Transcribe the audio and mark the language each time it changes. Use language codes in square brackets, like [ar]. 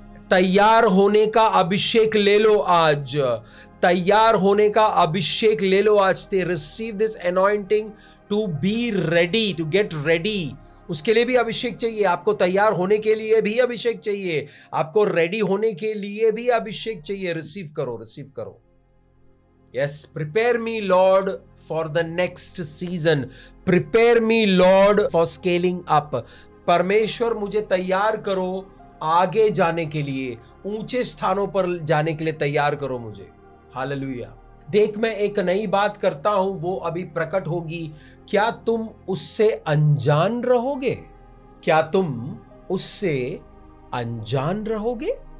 [hi] तैयार होने का अभिषेक ले लो आज। तैयार होने का अभिषेक ले लो आज से। [en] Receive this anointing to be ready, to get ready. [hi] उसके लिए भी अभिषेक चाहिए, आपको तैयार होने के लिए भी अभिषेक चाहिए, आपको रेडी होने के लिए भी अभिषेक चाहिए। रिसीव करो, रिसीव करो। [en] Yes, prepare me, Lord, for the next season. Prepare me, Lord, for scaling up. [hi] परमेश्वर मुझे तैयार करो आगे जाने के लिए, ऊंचे स्थानों पर जाने के लिए तैयार करो मुझे। हालेलुया। देख मैं एक नई बात करता हूं, वो अभी प्रकट होगी। क्या तुम उससे अनजान रहोगे? क्या तुम उससे अनजान रहोगे?